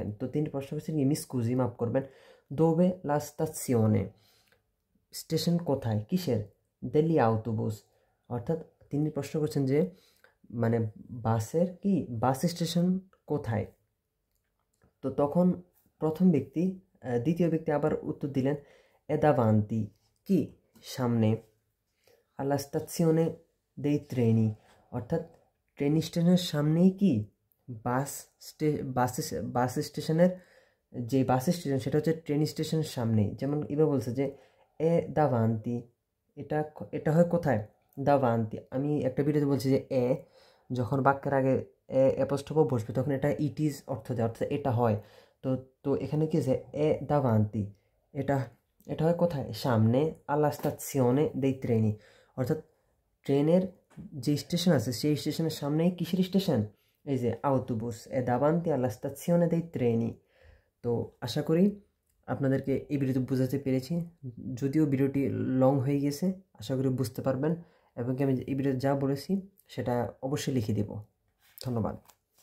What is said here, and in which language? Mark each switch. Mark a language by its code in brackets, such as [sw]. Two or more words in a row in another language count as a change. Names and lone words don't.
[bn] তো তিনি প্রশ্ন করছেন কি [it] mi scusi [bn] মাফ করবেন, [it] dove la stazione, [bn] স্টেশন কোথায় কিসের, [it] degli autobus, [bn] অর্থাৎ তিনি প্রশ্ন করছেন যে মানে বাসের কি বাস স্টেশন কোথায়। তো তখন প্রথম ব্যক্তি দ্বিতীয় ব্যক্তি আবার উত্তর দিলেন, [it] è davanti, [bn] কি সামনে, [it] alla stazione dei treni, [bn] অর্থাৎ ট্রেন স্টেশনের সামনেই কি বাস বাস স্টেশনের যে বাস স্টেশন সেটা হচ্ছে ট্রেন স্টেশনের সামনেই। যেমন এবার বলছে যে [it] è davanti, [bn] এটা এটা হয় কোথায়, দাভান্তি। আমি একটা ভিডিওতে বলছি যে এ যখন বাক্যের আগে অ্যাপোস্ট্রোফ বসবে তখন এটা [en] it is [bn] অর্থ দেয়, অর্থাৎ এটা হয়। তো তো এখানে কি আছে [it] è davanti, [bn] এটা এটা হয় কোথায় সামনে, [it] alla stazione dei treni, [bn] অর্থাৎ ট্রেনের যে স্টেশন আছে সেই স্টেশনের সামনেই কিসের স্টেশন, এই যে আউটোবুস, [it] è davanti alla stazione dei treni। [bn] তো আশা করি আপনাদেরকে এই ভিডিওতে বোঝাতে পেরেছি, যদিও ভিডিওটি লং হয়ে গেছে, আশা করি বুঝতে পারবেন এবং আমি এই ভিডিওতে যা বলেছি সেটা অবশ্যই লিখে দেব। ধন্যবাদ।